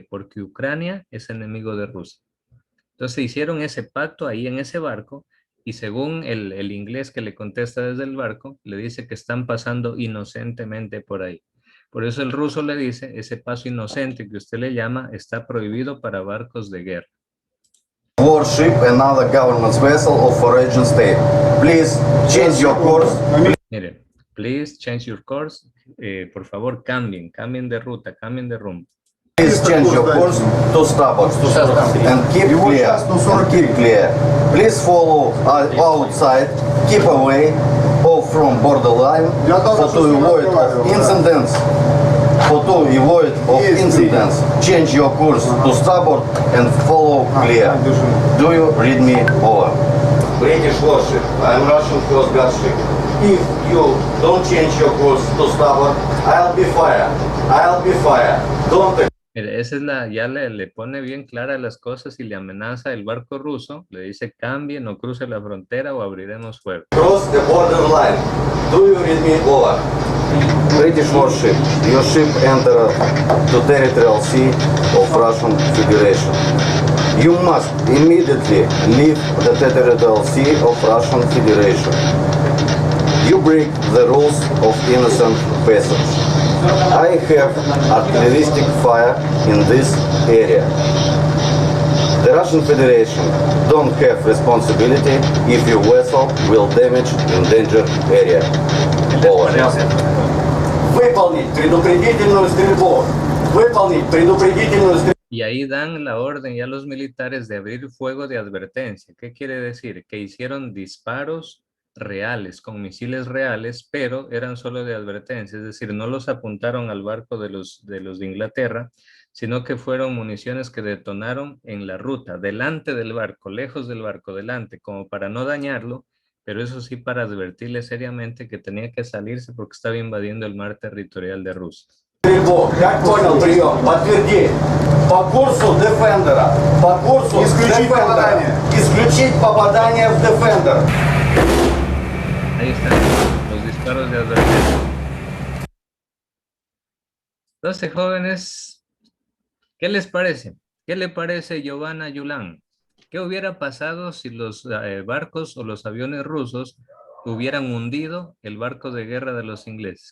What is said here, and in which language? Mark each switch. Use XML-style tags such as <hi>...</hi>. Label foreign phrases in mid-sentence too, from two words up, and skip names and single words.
<es>Porque Ucrania es enemigo de Rusia. Entonces hicieron ese pacto ahí en ese barco y según el inglés que le contesta desde el barco, le dice que están pasando inocentemente por ahí. Por eso el ruso le dice, ese paso inocente que usted le llama está prohibido para barcos de guerra.</es> <en>Warship, another government's vessel of foreign state. Please change your course.</en> <es>Miren.</es> <en>Please change your course.</en> <es>Por favor, cambien de ruta, cambien de rumbo.</es> <en>Please change your course to starboard and keep clear. And keep clear. Please follow outside. Keep away or from borderline for to avoid of incidents. For to avoid of incidents, change your course to starboard and follow clear. Do you read me over? British warship, I am Russian Coast Guard ship. If you don't change your course to starboard, I'll be fire. I'll be fire. Don't.</en> <es>Mire, esa es ya le pone bien claras las cosas y le amenaza el barco ruso. Le dice, cambie, no cruce la frontera o abriremos fuego.</es> <en>Cross the borderline. Do you read me over? British warship, your ship entered the territorial sea of Russian Federation. You must immediately leave the territorial sea of Russian Federation. You break the rules of innocent passage. I have artilleristic fire in this area. The Russian Federation don't have responsibility if your vessel will damage endangered area.</en> <ru>Выполнить предупредительную стрельбу. Выполнить предупредительную стрельбу.</ru> <es>Y ahí dan la orden ya a los militares de abrir fuego de advertencia. ¿Qué quiere decir? Que hicieron disparos reales, con misiles reales, pero eran solo de advertencia, es decir, no los apuntaron al barco de los de Inglaterra, sino que fueron municiones que detonaron en la ruta, delante del barco, lejos del barco, delante, como para no dañarlo, pero eso sí para advertirle seriamente que tenía que salirse porque estaba invadiendo el mar territorial de Rusia.</es> <ru>Как понял, прием, подтверди. По курсу Defender. По курсу Defender. Исключить попадание в Defender.</ru> <es>Ahí están los disparos de advertencia. Entonces, jóvenes, ¿qué les parece? ¿Qué le parece Giovanna Yulán? ¿Qué hubiera pasado si los barcos o los aviones rusos hubieran hundido el barco de guerra de los ingleses?</es>